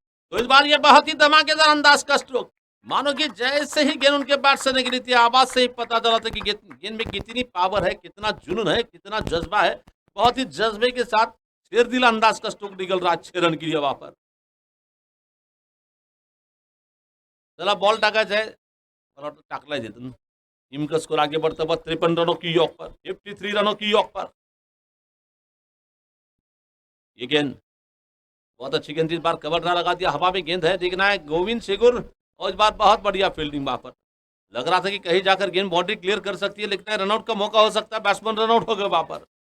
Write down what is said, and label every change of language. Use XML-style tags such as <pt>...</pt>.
<hi>तो इस बार ये बहुत ही धमाकेदार अंदाज का स्ट्रोक, मानो कि जैसे ही गेंद उनके बैट से निकली थी, आवाज से ही पता चला था कि गेंद में कितनी पावर है, कितना जुनून है, कितना जज्बा है. बहुत ही जज्बे के साथ शेरदिल अंदाज का स्ट्रोक निकल रहा है 6 रन के लिए वहां पर.</hi> <mr>चला बॉल टाकायचा आहे, मला वाटतं टाकलाय तिथून.</mr> <hi>टीम का स्कोर आगे बढ़ता हुआ 53 रनों की ऑफ पर, 53 रनों की ऑफ पर. ये गेंद बहुत अच्छी गेंद, इस बार कवर ना लगा दिया, हवा में गेंद है. देखना है गोविंद शेगुर और इस बार बहुत बढ़िया फील्डिंग वहां पर. लग रहा था कि कहीं जाकर गेंद बाउंड्री क्लियर कर सकती है, लेकिन रनआउट का मौका हो सकता है, बैट्समैन रनआउट हो गए वहां पर।</hi>